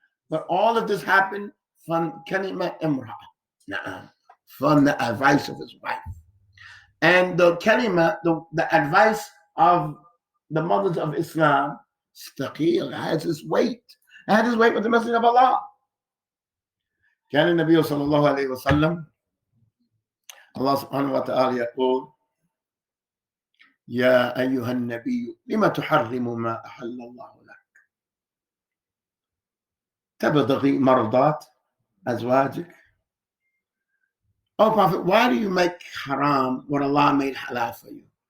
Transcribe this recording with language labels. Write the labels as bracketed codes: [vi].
[en] But all of this happened from Kalima Imra, from the advice of his wife. And the Kalima, the advice of the mothers of Islam, Staqil, has his weight. It had his weight with the Messenger of Allah. [ar] كان النبي صلى الله عليه وسلم الله سبحانه وتعالى يقول يا أيها النبي لما تحرم ما أحل الله لك تبتغي مرضات أزواجك. [en] Oh Prophet, why do you make haram what Allah made halal for you?